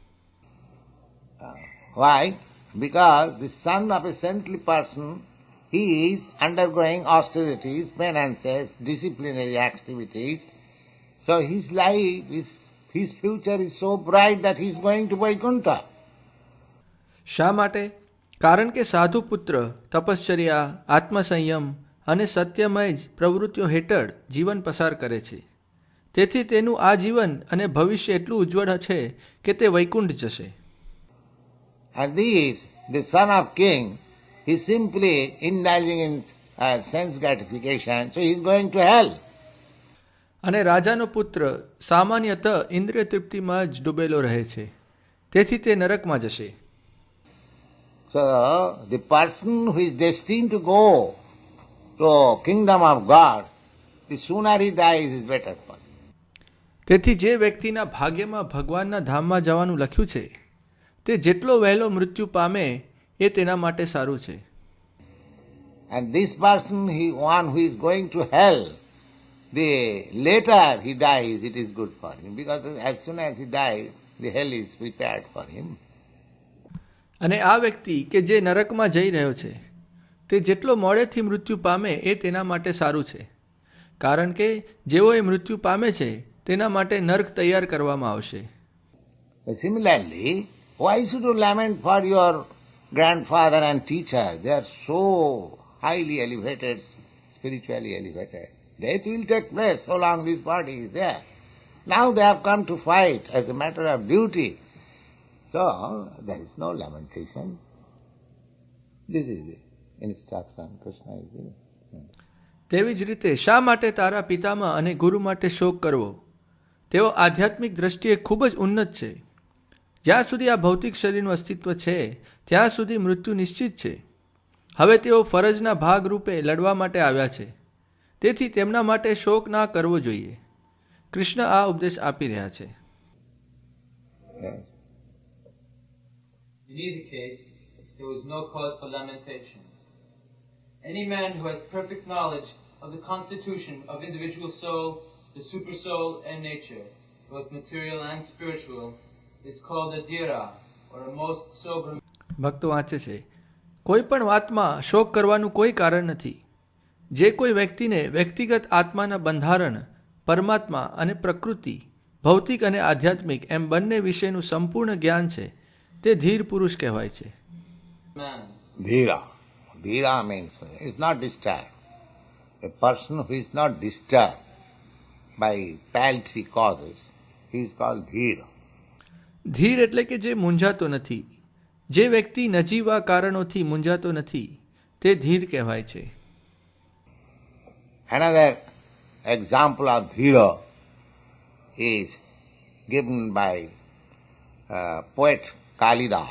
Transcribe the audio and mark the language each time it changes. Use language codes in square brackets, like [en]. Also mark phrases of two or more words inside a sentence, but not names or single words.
[en] Why? Because the son of a saintly person, he is undergoing austerities, penances, disciplinary activities. So his life, his future is so bright that he is going to Vaikuntha. [gu] શા માટે? કારણ કે સાધુ પુત્ર તપશ્ચર્યા, આત્મસંયમ અને સત્યમય જ પ્રવૃત્તિઓ હેઠળ જીવન પસાર કરે છે. તેથી તેનું આ જીવન અને ભવિષ્ય એટલું ઉજ્જવળ છે કે તે વૈકુંઠ જશે. [en] And this, the son of king, he is simply indulging in sense gratification, so he is going to hell. [gu] અને રાજાનો પુત્ર સામાન્યતઃ ઇન્દ્રિય તૃપ્તિમાં જ ડૂબેલો રહે છે, તેથી તે નરકમાં જશે. [en] So the person who is destined to go to kingdom of God The sooner he dies is better for him. [gu] તેથી જે વ્યક્તિના ભાગ્યમાં ભગવાનના ધામમાં જવાનું લખ્યું છે તે જેટલો વહેલો મૃત્યુ પામે એ તેના માટે સારું છે. [en] And this person, one who is going to hell, the later he dies, it is good for him, because as soon as he dies, the hell is prepared for him. [gu] અને આ વ્યક્તિ કે જે નરકમાં જઈ રહ્યો છે તે જેટલો મોડેથી મૃત્યુ પામે એ તેના માટે સારું છે, કારણ કે જેવો એ મૃત્યુ પામે છે તેના માટે નર્ક તૈયાર કરવામાં આવશે. [en] Similarly, why should you lament for your grandfather and teacher? They are so highly elevated, spiritually elevated. Death will take place so long this body is there. Now they have come to fight as a matter of duty. So, there is no lamentation. This is the instruction Krishna is giving. [gu] તેવી જ રીતે શા માટે તારા પિતામાં અને ગુરુ માટે શોક કરવો? તેઓ આધ્યાત્મિક દ્રષ્ટિએ ખૂબ જ ઉન્નત છે. જ્યાં સુધી આ ભૌતિક શરીરનું અસ્તિત્વ છે ત્યાં સુધી મૃત્યુ નિશ્ચિત છે. હવે તેઓ ફરજના ભાગ રૂપે લડવા માટે આવ્યા છે, તેથી તેમના માટે શોક ના કરવો જોઈએ. કૃષ્ણ આ ઉપદેશ આપી રહ્યા છે. [en] In either case, there was no cause for lamentation. Any man who has perfect knowledge of the constitution of individual soul, the super soul and nature, both material and spiritual, is called a dhira, or a most sober. [gu] ભક્તો વાંચે છે, કોઈ પણ વાતમાં શોક કરવાનું કોઈ કારણ નથી. જે કોઈ વ્યક્તિને વ્યક્તિગત આત્માના બંધારણ, પરમાત્મા અને પ્રકૃતિ, ભૌતિક અને આધ્યાત્મિક એમ બંને વિશેનું સંપૂર્ણ જ્ઞાન છે તે ધીર પુરુષ કહેવાય છે. [en] Dhira. Dhira means is not disturbed. A person who is not disturbed by paltry causes, he is called dhira. [gu] ધીર એટલે કે જે મૂંઝાતો નથી. જે વ્યક્તિ નજીવા કારણોથી મૂંઝાતો નથી તે ધીર કહેવાય છે. [en] Another example of dhira is given by poet Kalidas.